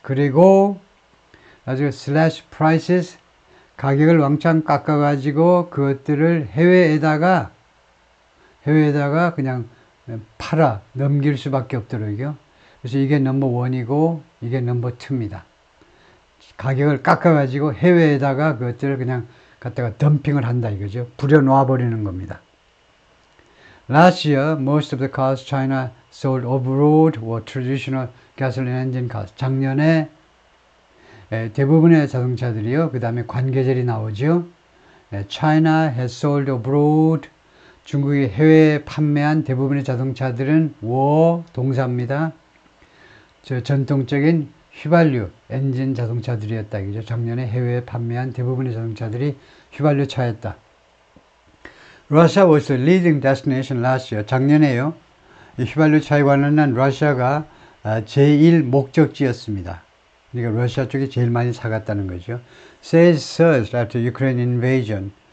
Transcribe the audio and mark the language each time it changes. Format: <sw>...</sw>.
<ko>그리고 나중에</ko> <en>slash prices,</en> <ko>가격을 왕창 깎아가지고 그것들을 해외에다가 그냥 팔아 넘길 수밖에 없도록요. 그래서 이게 넘버 1이고 이게 넘버 2입니다. 가격을 깎아가지고 해외에다가 그것들을 그냥 갖다가 덤핑을 한다 이거죠. 부려놓아 버리는 겁니다.</ko> <en>Last year, most of the cars China sold abroad were traditional gasoline engine cars.</en> <ko>작년에 대부분의 자동차들이요. 그 다음에 관계절이 나오죠.</ko> <en>China has sold abroad.</en> <ko>중국이 해외에 판매한 대부분의 자동차들은 were 동사입니다. 전통적인 휘발유 엔진 자동차들이었다. 이죠. 작년에 해외에 판매한 대부분의 자동차들이 휘발유 차였다.</ko> <en>Russia was the leading destination last year.</en> <ko>작년에요. 휘발유 차에 관련한 러시아가 제1 목적지였습니다. 그러니까 러시아 쪽이 제일 많이 사갔다는 거죠.</ko> <en>Sales surged after Ukraine invasion.</en>